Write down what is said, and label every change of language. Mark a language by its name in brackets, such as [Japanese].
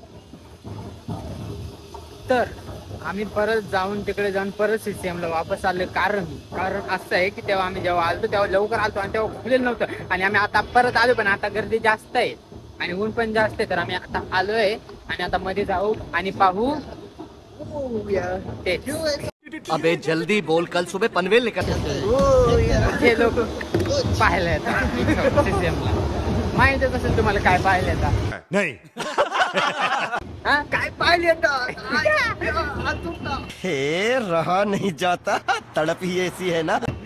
[Marathi] नंतर आम्ही परत जाऊन तिकडे जाऊन परत CCM ला वापस आलो. कारण असं आहे की तेव्हा आम्ही जेव्हा आलतो तेव्हा लवकर आलतो आणि तेव्हा खुलेलं नव्हतं. आणि आम्ही आता परत आलो पण आता गर्दी जास्त आहे आणि ऊन पण जास्त आहे. तर आम्ही आता आलोय आणि आता मध्ये जाऊ आणि पाहू ते. [Hindi] अबे जल्दी बोल, कल सुबह पनवेल निकल [Marathi] हे लोक पाहायला येतात CCM ला. माहितच असेल तुम्हाला काय पाहायला येतात. [Hindi] नहीं. [Marathi] काय पाहायला येतात. [Hindi] हे रहा नहीं जाता, तड़प ही ऐसी है ना.